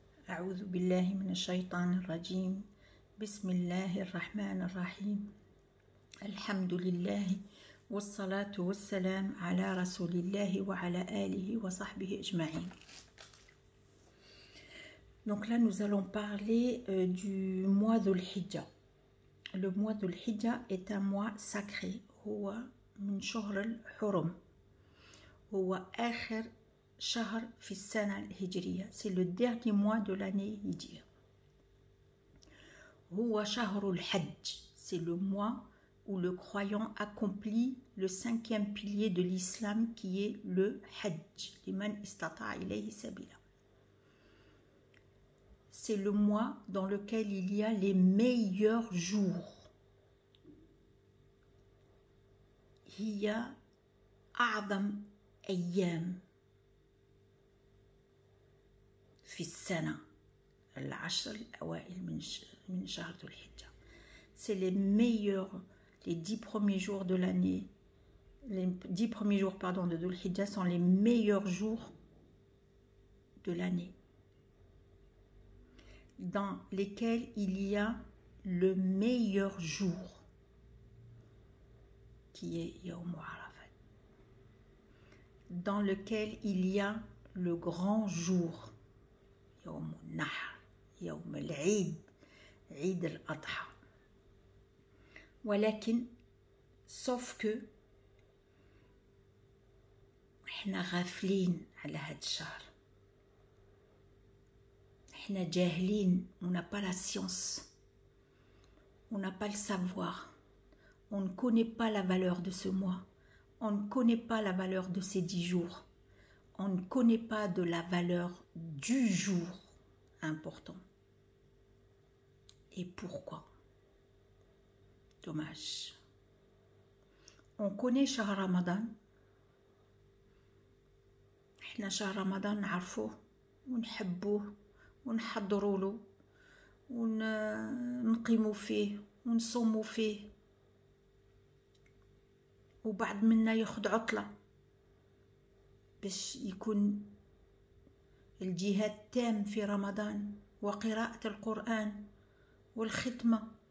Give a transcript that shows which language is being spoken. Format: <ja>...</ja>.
<ar>أعوذ بالله من الشيطان الرجيم بسم الله الرحمن الرحيم الحمد لله والصلاة والسلام على رسول الله وعلى آله وصحبه أجمعين.</ar> <fr>Donc là nous allons parler du mois Dhul Hijja. Le mois Dhul Hijja est un mois sacré.</fr> <ar>هو من شهر الحرم. هو آخر شهر في السنة الهجرية.</ar> <fr>C'est le dernier mois de l'année hijriya.</fr> <ar>هو شهر الحج.</ar> <fr>C'est le mois où le croyant accomplit le 5e pilier de l'islam qui est le hajj.</fr> <ar>لمن استطاع إليه سبيلا.</ar> <fr>C'est le mois dans lequel il y a les meilleurs jours.</fr> <ar>هي أعظم أيام في السنة العشر الأوائل من شهر ذو الحجة.</ar> <fr>C'est les meilleurs, les 10 premiers jours de l'année, les 10 premiers jours de Dhul Hijja sont les meilleurs jours de l'année, dans lesquels il y a le meilleur jour, qui est Yawm Arafat, dans lequel il y a le grand jour, Yawm al-Nahr, Yawm al-Eid, Eid al-Adha.</fr> <ar>ولكن</ar> <fr>sauf que</fr> <ar>احنا غافلين على هذا الشهر. احنا جاهلين.</ar> <fr>On n'a pas la science, on n'a pas le savoir, on ne connaît pas la valeur de ce mois, on ne connaît pas la valeur de ces 10 jours, on ne connaît pas de la valeur du jour important. Et pourquoi? Dommage. On connaît Shahr Ramadan.</fr> <ar>احنا شهر رمضان نعرفوه ونحبوه ونحضروا له ونقيموا فيه ونصوموا فيه، وبعض منا ياخد عطلة باش يكون الجهاد تام في رمضان وقراءة القرآن والختمة.</ar>